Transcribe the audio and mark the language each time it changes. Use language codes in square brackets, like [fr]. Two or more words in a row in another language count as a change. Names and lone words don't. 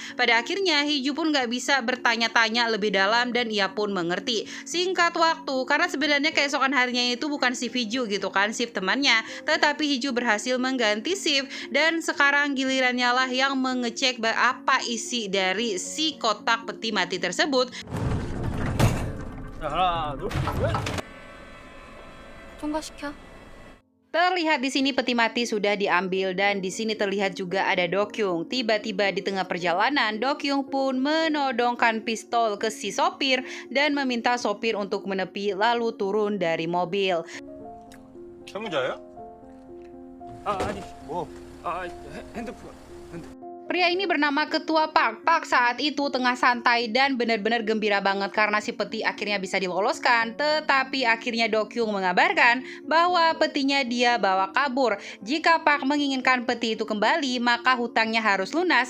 [id] Pada akhirnya Hiju pun nggak bisa bertanya-tanya lebih dalam dan ia pun mengerti. Singkat waktu, karena sebenarnya keesokan harinya itu bukan shift Hiju gitu kan, shift temannya, tetapi Hiju berhasil mengganti shift dan sekarang gilirannya lah yang mengecek apa isi dari si kotak peti mati tersebut. [ko] 하나, 둘, 셋. 통과시켜. [id] Terlihat di sini peti mati sudah diambil dan di sini terlihat juga ada Dokyung. Tiba-tiba di tengah perjalanan, Dokyung pun menodongkan pistol ke si sopir dan meminta sopir untuk menepi lalu turun dari mobil. [ko] 전문자예요? 아니 뭐 핸드폰. [id] Pria ini bernama Ketua Park. Park saat itu tengah santai dan benar-benar gembira banget karena si peti akhirnya bisa diloloskan. Tetapi akhirnya Dokyung mengabarkan bahwa petinya dia bawa kabur. Jika Park menginginkan peti itu kembali, maka hutangnya harus lunas.